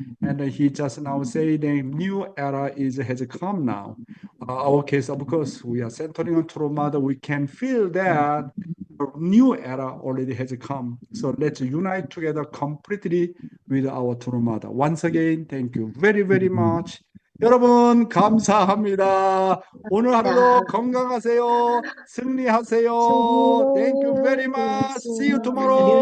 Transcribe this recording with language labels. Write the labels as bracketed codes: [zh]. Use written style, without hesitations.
[en] And he just now said the new era has come now. Our case, of course, we are centering on True Mother. We can feel that a new era already has come. So let's unite together completely with our True Mother. Once again, thank you very, very much. [ko] 여러분 감사합니다. 오늘 하루도 건강하세요. 승리하세요. [en] Thank you very much. See you tomorrow.